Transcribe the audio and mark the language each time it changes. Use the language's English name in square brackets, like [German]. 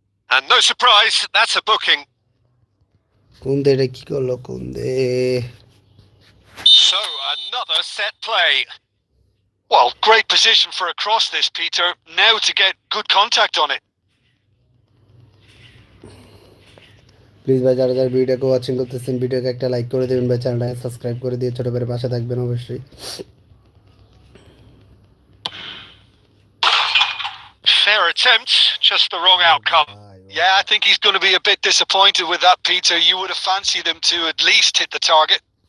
[English] And no surprise, that's a booking. [Bangla] কোনদে এটা কি করলো কোনদে [English] So, another set play. Well, great position for a cross this, Peter. Now to get good contact on it. [Bangla] Please ভাই যারা যারা ভিডিওকে watching করতেছেন ভিডিওকে একটা লাইক করে দিবেন ভাই চ্যানেলটাকে সাবস্ক্রাইব করে দিয়ে ছোট করে পাশে থাকবেন অবশ্যই [English] Fair attempt, just the wrong outcome. Yeah, I think he's going to be a bit disappointed with that, Peter. You would have fancied him to at least hit the target.